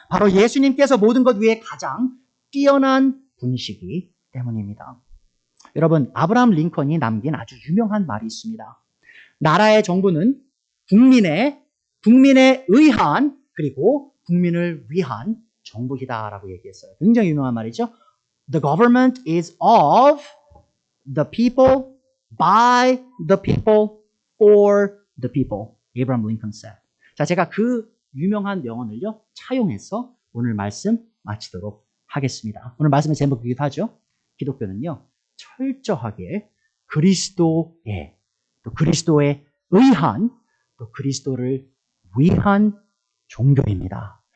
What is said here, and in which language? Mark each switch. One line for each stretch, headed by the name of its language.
Korean: 바로 예수님께서 모든 것 위에 가장 뛰어난 분이시기 때문입니다. 여러분, 아브라함 링컨이 남긴 아주 유명한 말이 있습니다. 나라의 정부는 국민에 의한 그리고 국민을 위한 정부이다라고 얘기했어요. 굉장히 유명한 말이죠.
English: The government is of the people, by the people, for the people. Abraham Lincoln said.
Korean: 자, 제가 그 유명한 명언을요, 차용해서 오늘 말씀 마치도록 하겠습니다. 오늘 말씀의 제목이기도 하죠. 기독교는요, 철저하게 그리스도에, 또 그리스도에 의한, 또 그리스도를 위한 종교입니다.